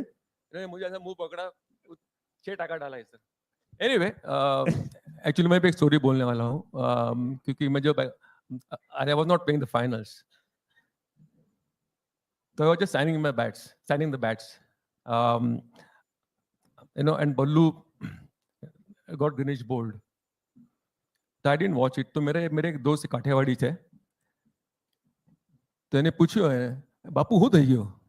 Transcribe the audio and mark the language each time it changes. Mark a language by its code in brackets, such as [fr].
[hi] इन्होंने मुझे ऐसा मुंह पकड़ा, 6 टाका डाला है सर। एनीवे, एक्चुअली मैं भी एक स्टोरी बोलने वाला हूँ, क्योंकि मैं जब [en] I was not playing the finals, so I was just signing the bats. And Ballu got Dinesh bowled. So I didn't watch it. [hi] तो मेरे एक दोस्त काठियावाड़ी थे, तो [gu] એને પૂછ્યો બાપુ શું થઈ ગયો?